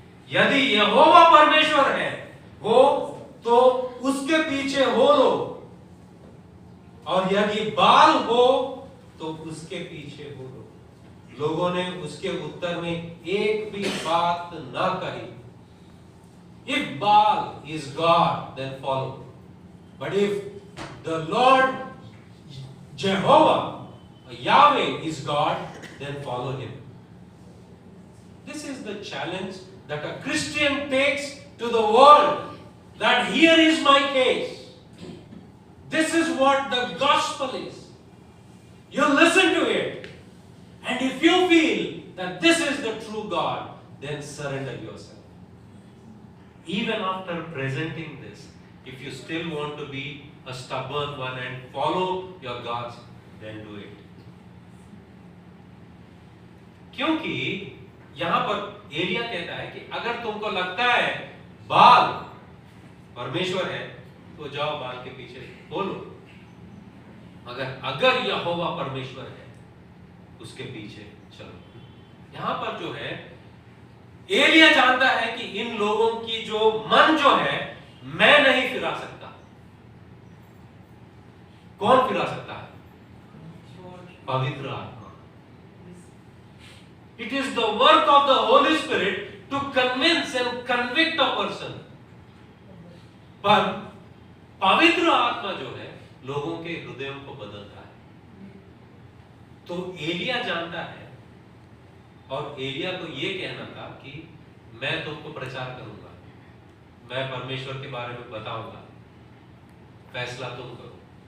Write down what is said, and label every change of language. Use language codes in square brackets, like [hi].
[hi] यदि यहोवा परमेश्वर है हो तो उसके पीछे हो लो, और यदि बाल हो तो उसके पीछे हो लो। लोगों ने उसके उत्तर में एक भी बात ना कही। [en] If Baal is God, then follow. But if the Lord Jehovah, Yahweh is God, then follow him. This is the challenge that a Christian takes to the world, that here is my case. This is what the gospel is. You listen to it, and if you feel that this is the true God, then surrender yourself. Even after presenting this, if you still want to be a stubborn one and follow your gods, then do it. [hi] क्योंकि यहां पर एलिया कहता है कि अगर तुमको लगता है बाल परमेश्वर है, तो जाओ बाल के पीछे बोलो। अगर यहोवा परमेश्वर है, उसके पीछे चलो। यहां पर जो है, एलिया जानता है कि इन लोगों की जो मन जो है, मैं नहीं फिरा सकता। कौन फिरा सकता है? पवित्र आत्मा। [en] It is the work of the Holy Spirit to convince and convict a person. [hi] पर पवित्र आत्मा जो है लोगों के हृदयों को बदलता है। तो एलिया जानता है, और एलिया को यह कहना था कि मैं तुमको प्रचार करूंगा, मैं परमेश्वर के बारे में बताऊंगा, फैसला तुम करो।